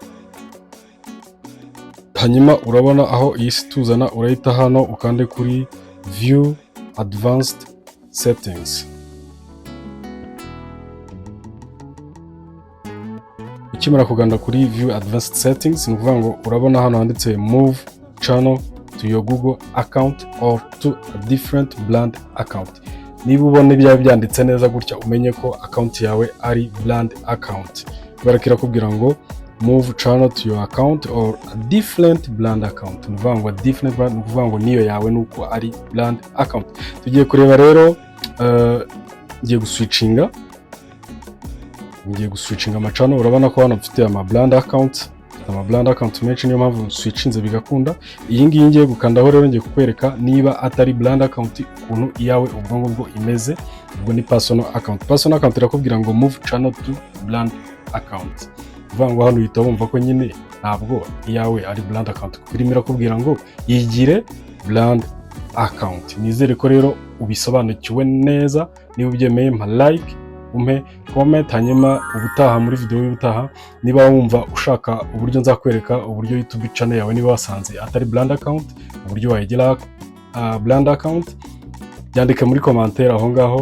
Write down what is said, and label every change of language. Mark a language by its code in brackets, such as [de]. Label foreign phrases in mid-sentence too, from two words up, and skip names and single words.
[rw] Hanyuma urabona aho iyi tuzana, urahita hano ukande kuri [en] view advanced settings. [rw] Ukimara kuganda kuri [en] view advanced settings, [rw] ni ukuvuga ngo urabona hano handitse [en] move channel to your Google account or to a different brand account. [rw] Niba ubona ibya byanditse neza gutya umenye ko account yawe ari [en] brand account. [rw] Barakira kubwira ngo [en] move channel to your account or a different brand account. [rw] Ni ukuvuga ngo [en] different brand, [rw] ni ukuvuga ngo niyo yawe nuko ari [en] brand account. [rw] Tugiye kureba rero ngiye guswitchinga amachannel. Urabona ko hano mfite ama [en] brand account [rw] menshi, niyo mpamvu switchinze bigakunda. Iyi ngiyi ngiye gukandaho rero ngiye kukwereka niba atari [en] brand account [rw] ukuntu iyawe ubwo ngubwo imeze. Ubwo ni [en] personal account. Personal account [rw] irakubwira ngo [en] move channel to brand account. [rw] Uvuga ngo hano uhita wumva ko nyine ntabwo iyawe ari [en] brand account, [rw] kuko irimo irakubwira ngo yigire [en] brand account. [rw] Nizere ko rero ubisobanukiwe neza. Niba ubyemeye mpa like, umpe comment, hanyuma ubutaha muri video y'ubutaha niba wumva ushaka uburyo nzakwereka uburyo YouTube channel yawe niba wasanze atari [en] brand account, [rw] uburyo wayigira [en] brand account, [rw] byandike muri commentaire aho ngaho.